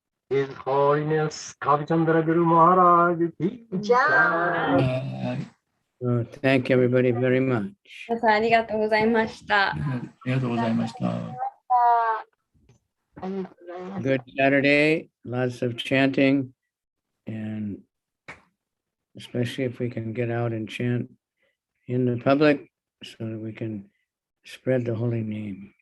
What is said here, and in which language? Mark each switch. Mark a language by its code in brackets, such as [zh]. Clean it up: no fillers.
[en] His Holiness Kavichandra Guru Maharaj ki [hi] Jai. [en] So thank everybody very much. [ja] 皆さんありがとうございました。ありがとうございました。ありがとうございます。 [en] Good Saturday, lots of chanting, and especially if we can get out and chant in the public so that we can spread the holy name.